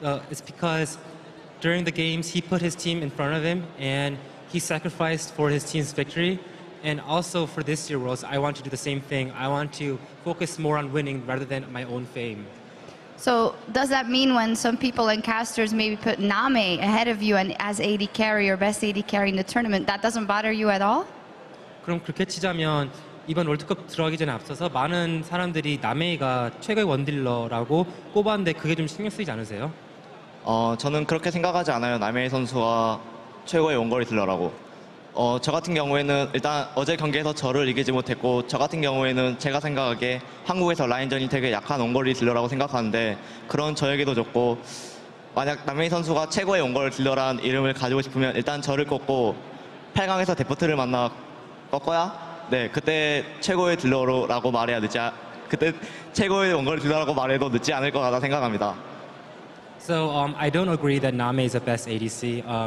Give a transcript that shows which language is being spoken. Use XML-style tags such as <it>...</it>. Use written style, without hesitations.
<en>It's because during the games he put his team in front of him and he sacrificed for his team's victory. And also for this year Worlds, I want to do the same thing. I want to focus more on winning rather than my own fame. So does that mean when some people and casters maybe put Name ahead of you and as AD carry or best AD carry in the tournament, that doesn't bother you at all?</en> <ko>그럼 그렇게 치자면 이번 월드컵 들어가기 전에 앞서서 많은 사람들이 나메이가 최고의 원딜러라고 꼽았는데 그게 좀 신경 쓰이지 않으세요? 저는 그렇게 생각하지 않아요. 나메이 선수가 최고의 원거리 딜러라고. 저 같은 경우에는 일단 어제 경기에서 저를 이기지 못했고 저 같은 경우에는 제가 생각하기에 한국에서 라인전이 되게 약한 원거리 딜러라고 생각하는데 그런 저에게도 좋고 만약 남메이 선수가 최고의 원거리 딜러라는 이름을 가지고 싶으면 일단 저를 꺾고 8강에서 데프트를 만나 꺾어야 그때 최고의 딜러라고 말해야 그때 최고의 원거리 딜러라고 말해도 늦지 않을 것 같다 생각합니다.</ko> <en>So I don't agree that Name is the best ADC.</en>